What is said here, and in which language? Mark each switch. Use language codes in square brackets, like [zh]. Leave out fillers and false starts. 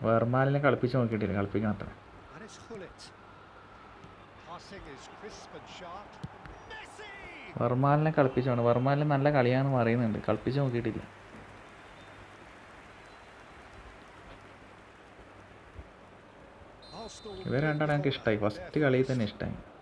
[ml] വെർമാലിനെ കളിപ്പിച്ച് നോക്കിയിട്ടില്ല, കളിപ്പിക്കണം അത്ര. [en] And it's Hullet. Passing is crisp and sharp. Messi! [ml] വെർമാലിനെ കളിപ്പിച്ചോണ്ട്. വെർമാലിന് നല്ല കളിയാണെന്ന് പറയുന്നുണ്ട്, കളിപ്പിച്ച് നോക്കിയിട്ടില്ല. ഇവർ രണ്ടാണ് എനിക്ക് ഇഷ്ടമായി. ഫസ്റ്റ് കളിയിൽ തന്നെ ഇഷ്ടമായി.